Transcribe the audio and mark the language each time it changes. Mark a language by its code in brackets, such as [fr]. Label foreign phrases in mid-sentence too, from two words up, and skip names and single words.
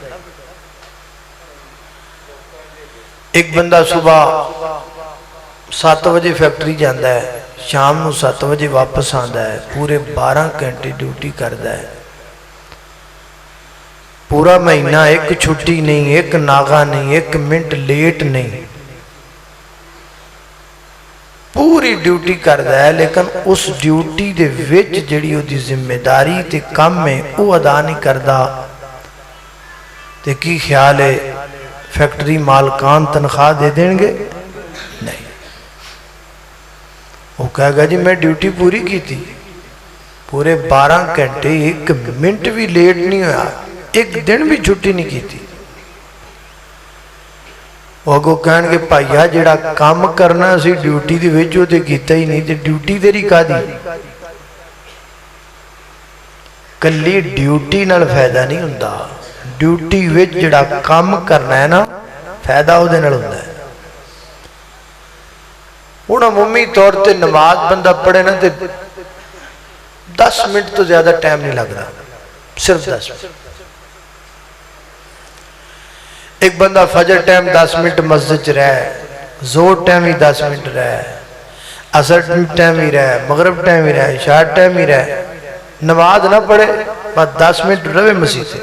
[pa] ایک بندہ صبح 7 بجے فیکٹری جاندا ہے، شام نو 7 بجے واپس آندا ہے، پورے 12 گھنٹے ڈیوٹی کردا ہے. پورا مہینہ ایک چھٹی نہیں، ایک ناغہ نہیں، ایک منٹ لیٹ نہیں، پوری ڈیوٹی کردا ہے. لیکن اس ڈیوٹی دے وچ جڑی دی ذمہ داری تے کم ہے وہ ادا نہیں کردا. تے کی خیال ہے فیکٹری مالکان تنخواہ دے دیں گے؟ نہیں. [ur] وہ کہے گا جی میں ڈیوٹی پوری کی تھی، پورے 12 گھنٹے ایک منٹ بھی لیٹ نہیں ہوا، ایک دن بھی چھٹی نہیں کی تھی. [pa] وہ اگو کہن گے پائیا جڑا کام کرنا سی ڈیوٹی دی وجہ تے کیتا ہی نہیں، تے ڈیوٹی تیری کا دی. کلی ڈیوٹی نال فائدہ نہیں ہوندا، ڈیوٹی وچ جڑا کام کرنا ہے نا فائدہ او دے نال ہوندا ہے. ہن عمومی طور تے نماز بندہ پڑھے نا تے 10 منٹ تو زیادہ ٹائم نہیں لگدا، صرف 10 منٹ. ایک بندہ فجر ٹائم 10 منٹ مسجد رہے، زور ٹائم ہی 10 منٹ رہے، عصر ٹائم ہی رہے، مغرب ٹائم ہی رہے، عشاء ٹائم ہی رہے، نماز نہ پڑھے بس 10 منٹ رہے مسجد سے.